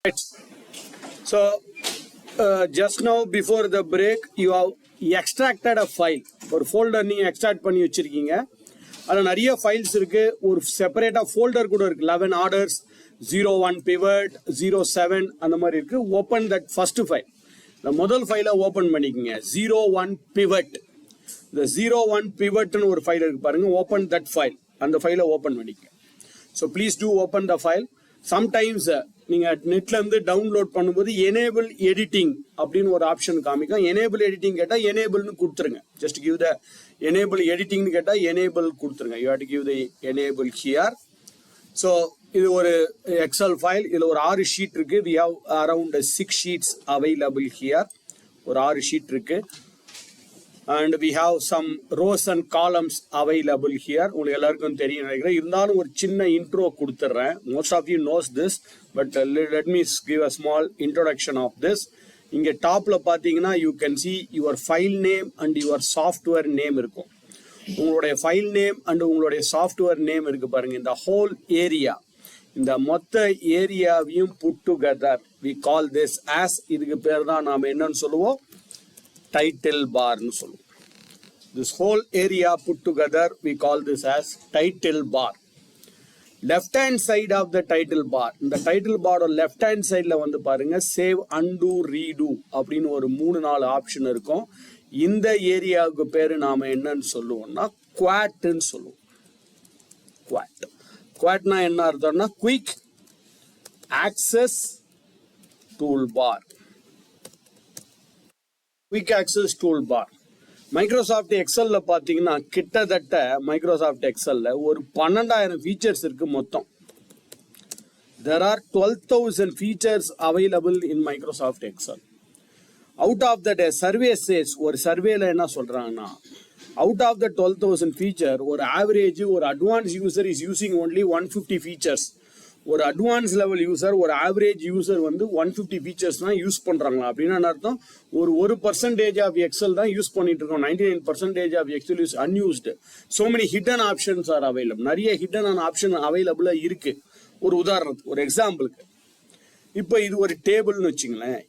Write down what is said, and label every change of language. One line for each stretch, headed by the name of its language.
English: So just now before the break you have extracted a file.
Tamil: ஒரு folder நீங்க extract பண்ணி வச்சிருக்கீங்க. அதுல நிறைய files இருக்கு. ஒரு செப்பரேட்டா folder கூட இருக்கு. 11 orders, 01 pivot, 07 அந்த மாதிரி இருக்கு.
English: Open that first file.
Tamil: இந்த முதல் ஃபைலை ஓபன் பண்ணிக்கங்க. 01 pivot. இந்த 01 pivotனு ஒரு ஃபைல் இருக்கு பாருங்க.
English: Open that file.
Tamil: அந்த ஃபைலை ஓபன் பண்ணிக்கங்க.
English: So please do open the file.
Tamil: Sometimes நீங்க நெட்ல இருந்து டவுன்லோட் பண்ணும்போது எனேபிள் எடிட்டிங் அப்படின்னு ஒரு ஆப்ஷன் காமிக்கும். எனேபிள் எடிட்டிங் கேட்டா எனேபிள்னு கொடுத்துருங்க.
English: just give the
Tamil: எனேபிள் எடிட்டிங்னு கேட்டா எனேபிள் கொடுத்துருங்க.
English: You have to give the enable here. So
Tamil: இது ஒரு எக்ஸல் ஃபைல். இதுல ஒரு 6 ஷீட் இருக்கு.
English: We have around 6 sheets available here.
Tamil: ஒரு 6 ஷீட் இருக்கு.
English: And we have some rows and columns available here.
Tamil: உங்களுக்கு எல்லாருக்கும் தெரியும் நினைக்கிறேன். இருந்தாலும் ஒரு சின்ன இன்ட்ரோ கொடுத்துறேன்.
English: Most of you knows this, but let me give a small introduction of this.
Tamil: இங்க டாப்ல பாத்தீங்கன்னா
English: you can see your file name and your software name இருக்கும்.
Tamil: உங்களுடைய ஃபைல் நேம் அண்ட் உங்களுடைய சாஃப்ட்வேர் நேம் இருக்கு பாருங்க. இந்த whole area, இந்த மொத்த ஏரியாவையும்
English: put together we call this as,
Tamil: இதுக்கு பேர் தான் நாம என்னன்னு சொல்லுவோம், title bar nu solluvom.
English: This whole area put together we call this as title bar. Left hand side of the title bar,
Tamil: இந்த title bar left hand side la வந்து பாருங்க save, undo, redo அப்படினு ஒரு 3-4 option இருக்கும். இந்த ஏரியாவுக்கு பேரு நாம என்னன்னு சொல்லுவோம்னா quat ன்னு சொல்லுவோம். quatனா என்ன அர்த்தம்னா quick access toolbar.
English: Quick access toolbar.
Tamil: Microsoft எக்ஸல்ல பாத்தீங்கன்னா கிட்டத்தட்ட மைக்ரோசாஃப்ட் எக்ஸல்ல ஒரு 12,000 ஃபீச்சர்ஸ் இருக்கு மொத்தம்.
English: There are 12,000 features available in Microsoft Excel. Out of that, a survey says,
Tamil: ஒரு சர்வேல என்ன சொல்றாங்கன்னா,
English: out of the 12,000 feature, ஒரு average ஒரு advanced user is using only 150 features.
Tamil: ஒரு அட்வான்ஸ் லெவல் யூசர், ஒரு ஆவரேஜ் யூசர் வந்து 150 ஃபீச்சர்ஸ் தான் யூஸ் பண்றாங்களா அப்படின்னு அர்த்தம். ஒரு 1% ஆஃப் எக்ஸல் தான் யூஸ் பண்ணிட்டு இருக்கோம்.
English: 99% of excel is unused. So many hidden options are available.
Tamil: நிறைய ஹிடன் ஆப்ஷன் அவைலபிளா இருக்கு. ஒரு உதாரணத்துக்கு, ஒரு எக்ஸாம்பிளுக்கு, இப்போ இது ஒரு டேபிள்னு வச்சுங்களேன்.